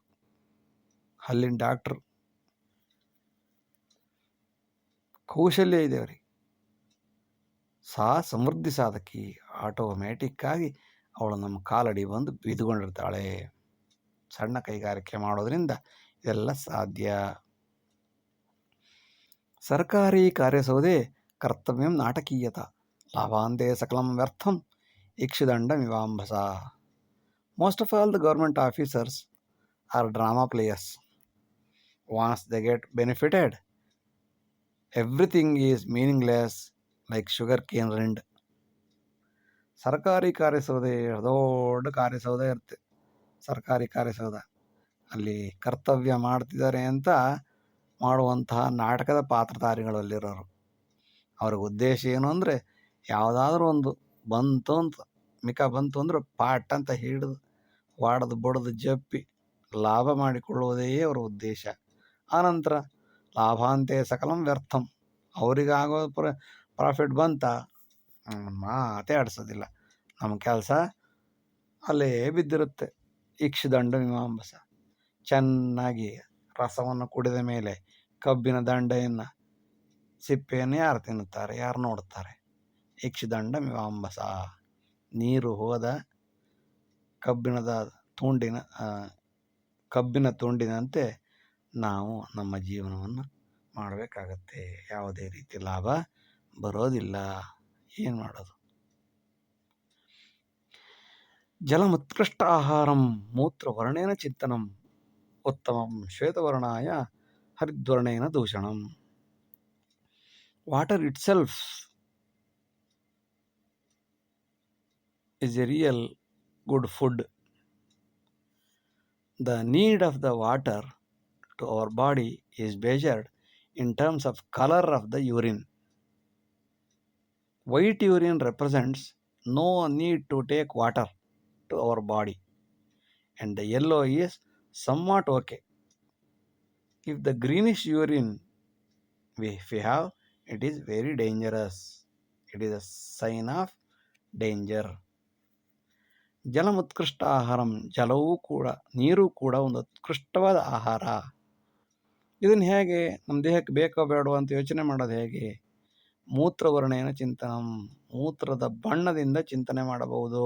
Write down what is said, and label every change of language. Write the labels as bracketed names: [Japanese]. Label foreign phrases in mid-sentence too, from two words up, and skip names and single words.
[Kannada] ಅಲ್ಲಿನ ಡಾಕ್ಟ್ರು ಕೌಶಲ್ಯ ಇದೆ ಅವ್ರಿಗೆ. ಸಾ ಸಮೃದ್ಧಿ ಸಾಧಕಿ, ಆಟೋಮ್ಯಾಟಿಕ್ಕಾಗಿ ಅವಳು ನಮ್ಮ ಕಾಲಡಿ ಬಂದು ಬಿದ್ದುಕೊಂಡಿರ್ತಾಳೆ. ಸಣ್ಣ ಕೈಗಾರಿಕೆ ಮಾಡೋದ್ರಿಂದ ಇದೆಲ್ಲ ಸಾಧ್ಯ. [Sanskrit] ಸರ್ಕಾರಿ ಕಾರ್ಯಸೌಧೆ ಕರ್ತವ್ಯಂ ನಾಟಕೀಯತ, ಲಾಭಾಂತೆ ಸಕಲಂ ವ್ಯರ್ಥಂ ಇಕ್ಷುದಂಡಮಿವಾಂಭಸ. [English] Most of all the government officers are drama players. Once they get benefited, everything is meaningless like sugar cane rind. [Kannada] ಸರ್ಕಾರಿ ಕಾರ್ಯಸೌಧೆ, ದೊಡ್ಡ ಕಾರ್ಯಸೌಧ ಇರುತ್ತೆ, ಸರ್ಕಾರಿ ಕಾರ್ಯಸೌಧ. ಅಲ್ಲಿ ಕರ್ತವ್ಯ ಮಾಡ್ತಿದ್ದಾರೆ ಅಂತ ಮಾಡುವಂತಹ ನಾಟಕದ ಪಾತ್ರಧಾರಿಗಳಲ್ಲಿರೋರು. ಅವ್ರಿಗೆ ಉದ್ದೇಶ ಏನು ಅಂದರೆ, ಯಾವುದಾದ್ರೂ ಒಂದು ಬಂತು ಅಂತ, ಮಿಕ ಬಂತು ಅಂದ್ರೆ ಪಾಟ್ ಅಂತ ಹಿಡಿದು ವಾಡದು ಬಡದು ಜಪ್ಪಿ ಲಾಭ ಮಾಡಿಕೊಳ್ಳುವುದೇ ಅವರ ಉದ್ದೇಶ. [Sanskrit] ಆನಂತರ ಲಾಭಾಂತೆ ಸಕಲಂ ವ್ಯರ್ಥಂ, [Kannada] ಅವರಿಗಾಗೋ ಪ್ರಾಫಿಟ್ ಬಂತ ಮಾತೇ ಆಡಿಸೋದಿಲ್ಲ. ನಮ್ಮ ಕೆಲಸ ಅಲ್ಲೇ ಬಿದ್ದಿರುತ್ತೆ. [Sanskrit] ಇಕ್ಷುದಂಡ ಮೀಮಾಂಬಸ, [Kannada] ಚೆನ್ನಾಗಿ ರಸವನ್ನು ಕುಡಿದ ಮೇಲೆ ಕಬ್ಬಿನ ದಂಡೆಯನ್ನು, ಸಿಪ್ಪೆಯನ್ನು ಯಾರು ತಿನ್ನುತ್ತಾರೆ, ಯಾರು ನೋಡುತ್ತಾರೆ? [Sanskrit] ಇಕ್ಷುದಂಡ ಮೀಮಾಂಬಸ, [Kannada] ನೀರು ಹೋದ ಕಬ್ಬಿನ ತುಂಡಿನಂತೆ ನಾವು ನಮ್ಮ ಜೀವನವನ್ನು ಮಾಡಬೇಕಾಗತ್ತೆ. ಯಾವುದೇ ರೀತಿ ಲಾಭ ಬರೋದಿಲ್ಲ. ಏನು ಮಾಡೋದು? [Sanskrit] ಜಲಮುತ್ಕೃಷ್ಟ ಆಹಾರಂ ಮೂತ್ರವರ್ಣೇನ ಚಿಂತನಂ ಉತ್ತಮಂ ಶ್ವೇತವರ್ಣಾಯ ಹರಿದ್ವರ್ಣೇನ ದೂಷಣಂ. [English] water it self is a real good food. The need of the water to our body is measured in terms of color of the urine. White urine represents no need to take water to our body, and the yellow is somewhat okay. If the greenish urine we have, it is very dangerous. It is a sign of danger. [Sanskrit] ಜಲಮುತ್ಕೃಷ್ಟ ಆಹಾರಂ, [Kannada] ಜಲವೂ ಕೂಡ, ನೀರು ಕೂಡ ಒಂದು ಉತ್ಕೃಷ್ಟವಾದ ಆಹಾರ. ಇದನ್ನು ಹೇಗೆ ನಮ್ಮ ದೇಹಕ್ಕೆ ಬೇಕೋ ಬೇಡೋ ಅಂತ ಯೋಚನೆ ಮಾಡೋದು ಹೇಗೆ? [Sanskrit] ಮೂತ್ರವರ್ಣೇನ ಚಿಂತನಂ, [Kannada] ಮೂತ್ರದ ಬಣ್ಣದಿಂದ ಚಿಂತನೆ ಮಾಡಬಹುದು.